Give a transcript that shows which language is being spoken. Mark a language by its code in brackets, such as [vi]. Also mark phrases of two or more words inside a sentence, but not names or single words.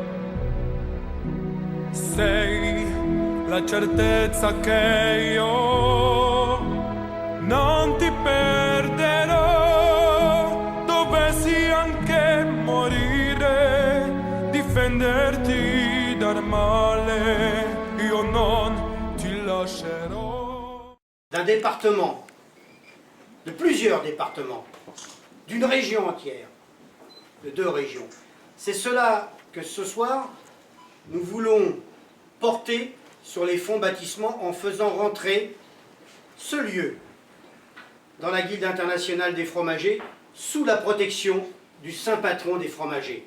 [it] Sei la certezza che io non ti perderò, dovessi anche morire, difenderti dal male, io non ti lascerò. [fr] D'un département, de plusieurs départements, d'une région entière, de 2 régions. C'est cela que ce soir, nous voulons porter sur les fonds baptisments en faisant rentrer ce lieu dans la Guilde internationale des fromagers sous la protection du saint patron des fromagers.